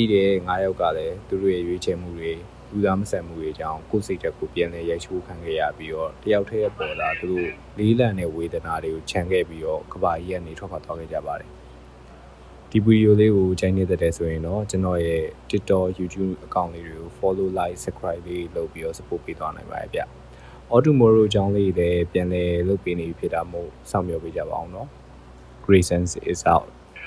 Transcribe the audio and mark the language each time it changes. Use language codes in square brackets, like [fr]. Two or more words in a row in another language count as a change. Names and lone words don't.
[my] တဲ့9ယောက်ကလည်းသူတို့ရဲ့ရွေးချယ်မှုတွေလူသားမဆန်မှုတွေကြောင့်ကိုယ်စိတ်တက်ကိုပြန်လဲရိုက်ချိုးခံခဲ့ရပြီးတော့တယောက်တည်းပေါ်လာသူတို့လေးလံတဲ့ဝေဒနာတွေကိုခြံခဲ့ပြီးတော့ကဘာကြီးကနေထွက်ခွာသွားခဲ့ကြပါတယ်ဒီဗီဒီယိုလေးကိုကြိုက်နေတဲ့ဆိုရင်တော့ကျွန်တော်ရဲ့ TikTok YouTube အကောင့်လေးတွေကို [en] follow like subscribe [my] လေးလုပ်ပြီးတော့ support ပေးသွားနိုင်ပါတယ်ဗျ Automoro အကြောင်းလေးတွေပြန်လဲလုပ်ပေးနေဖြစ်တာမို့စောင့်မျှော်ပေးကြပါအောင်နော် [en] Graysons is out